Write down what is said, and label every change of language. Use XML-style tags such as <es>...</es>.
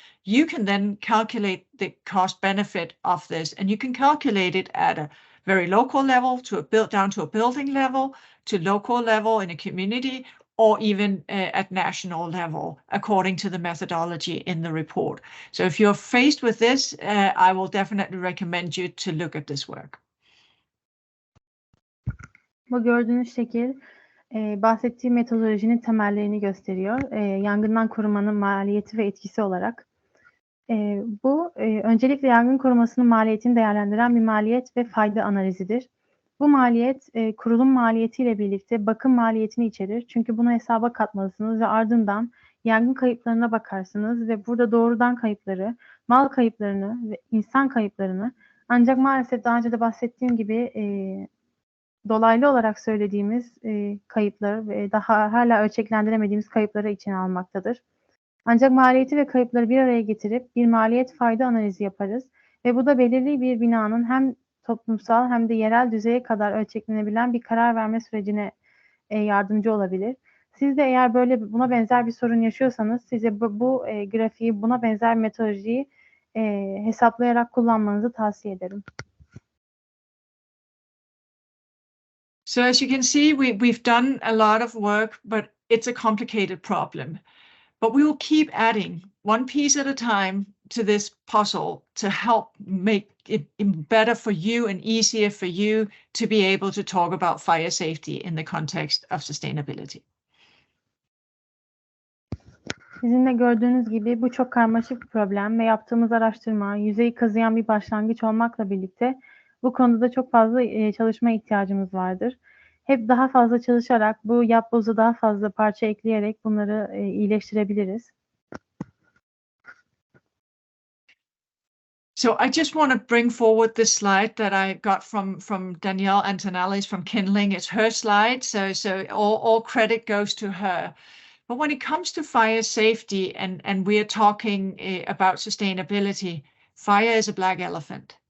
<en>You can then calculate the cost benefit of this, and you can calculate it at a very local level, down to a building level, to local level in a community, or even at national level, according to the methodology in the report. So if you're faced with this, I will definitely recommend you to look at this work.</en> <tr>Bu gördüğünüz şekil bahsettiğim metodolojinin temellerini gösteriyor. Yangından korumanın maliyeti ve etkisi olarak. Bu öncelikle yangın korumasının maliyetini değerlendiren bir maliyet ve fayda analizidir. Bu maliyet kurulum maliyetiyle birlikte bakım maliyetini içerir. Çünkü bunu hesaba katmalısınız ve ardından yangın kayıplarına bakarsınız ve burada doğrudan kayıpları, mal kayıplarını ve insan kayıplarını, ancak maalesef daha önce de bahsettiğim gibi dolaylı olarak söylediğimiz kayıpları ve daha hala ölçeklendiremediğimiz kayıpları içine almaktadır. Ancak maliyeti ve kayıpları bir araya getirip bir maliyet fayda analizi yaparız ve bu da belirli bir binanın hem toplumsal hem de yerel düzeye kadar ölçeklenebilen bir karar verme sürecine yardımcı olabilir. Siz de eğer buna benzer bir sorun yaşıyorsanız size bu grafiği, buna benzer metodolojiyi hesaplayarak kullanmanızı tavsiye ederim.</tr> <en>So as you can see, we've done a lot of work, but it's a complicated problem. But we will keep adding one piece at a time to this puzzle to help make it better for you and easier for you to be able to talk about fire safety in the context of sustainability.</en> <tr>Sizin de gördüğünüz gibi bu çok karmaşık bir problem ve yaptığımız araştırma yüzeyi kazıyan bir başlangıç olmakla birlikte bu konuda da çok fazla çalışma ihtiyacımız vardır. Hep daha fazla çalışarak bu yapboza daha fazla parça ekleyerek bunları iyileştirebiliriz.</tr> <en>So I just want to bring forward this slide that I got from Danielle Antonellis from Kindling. It's her slide, so all credit goes to her. But when it comes to fire safety and we are talking about sustainability, fire is a black elephant.</en>